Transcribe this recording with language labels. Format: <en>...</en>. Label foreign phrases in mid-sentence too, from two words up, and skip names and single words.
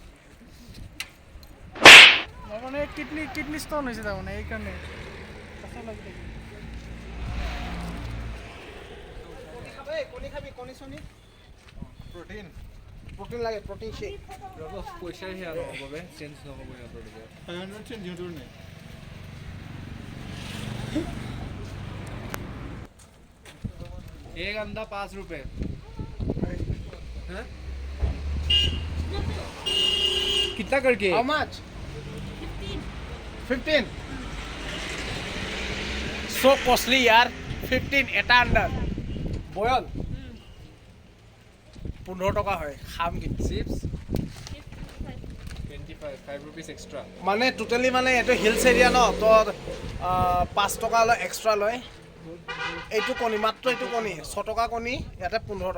<as>মানে কিডনি ষ্টন হৈছে তাৰমানে এইকাৰণে কণী খাবি কণী চণী প্ৰটিন প্ৰটিন লাগে প্ৰটিন শ্বেক ৰ'ব পইচাই সেয়া নহ'ব চেঞ্জ নহ'ব সিহঁতৰ দিকে 500 চেঞ্জ সিহঁতৰ নাই</as> <hi>एक अंडा 5 रुपए हैं कितना करके</hi> <en>How much? 15 so costly</en> <as>यार 15 এটা আন্ডার বয়ল 15 টকা হয় খাম কিন্তু</as> <en>चिप्स 25 5 rupees extra</en> <as>মানে টোটালি মানে এইটো</as> <en>hills area</en> <as>ন তো 5 টকা লয় এক্সট্ৰা লয় এইটো কণী মাত্ৰ এইটো কণী 6 টকা কণী ইয়াতে 15</as>